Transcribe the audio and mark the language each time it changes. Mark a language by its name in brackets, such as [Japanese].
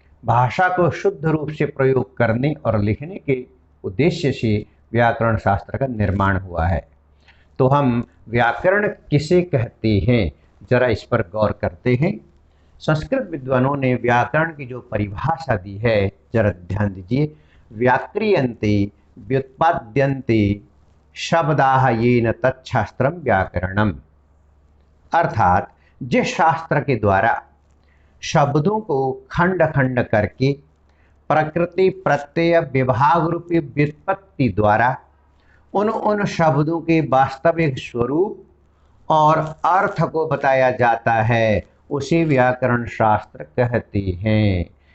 [Hindi] भाषा को शुद्ध रूप से प्रयोग करने और लिखने के उद्देश्य से व्याकरण शास्त्र का निर्माण हुआ है। तो हम व्याकरण किसे कहते हैं, जरा इस पर गौर करते हैं। संस्कृत विद्वानों ने व्याकरण की जो परिभाषा दी है, जरा ध्यान दीजिए। [Sanskrit] व्याक्रियन्ते व्युत्पाद्यन्ते शब्दाः येन तच्छास्त्रम व्याकरणम। [Hindi] अर्थात जिस शास्त्र के द्वारा शब्दों को खंड खंड करके प्रकृति प्रत्यय विभाग रूपी व्युत्पत्ति द्वारा उन शब्दों के वास्तविक स्वरूप और अर्थ को बताया जाता है, उसे व्याकरण शास्त्र कहते हैं।